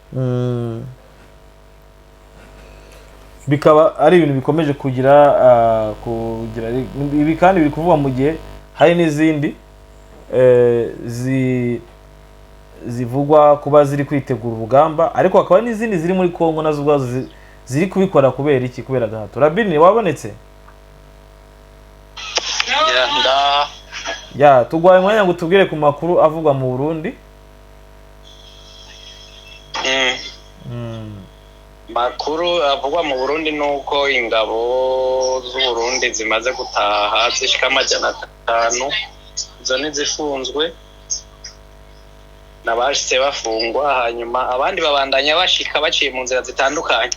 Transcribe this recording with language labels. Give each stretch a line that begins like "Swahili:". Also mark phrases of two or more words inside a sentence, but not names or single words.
Kinyarwanda: Bikaba ari ibintu bikomeje kugira ibi kandi biri kuvuga mu gihe hari n'izindi zivugwa kuba ziri kwitegura urugamba, ariko hakaba n'izindi ziri muri Kongo nazo ubwazo ziri kubikora kubera iki? Kubera gahato. Rabini wabonetse?
Rundi: Ya tugwaye umwanya ngo tubwire ku makuru avugwa mu Burundi. Makuru avugwa mu Burundi nuko ingabo z'u Burundi zimaze gutaha zishika 500, zo nizifunzwe nabashitse bafungwa, hanyuma abandi babandanya bashika baciye mu nzira zitandukanye.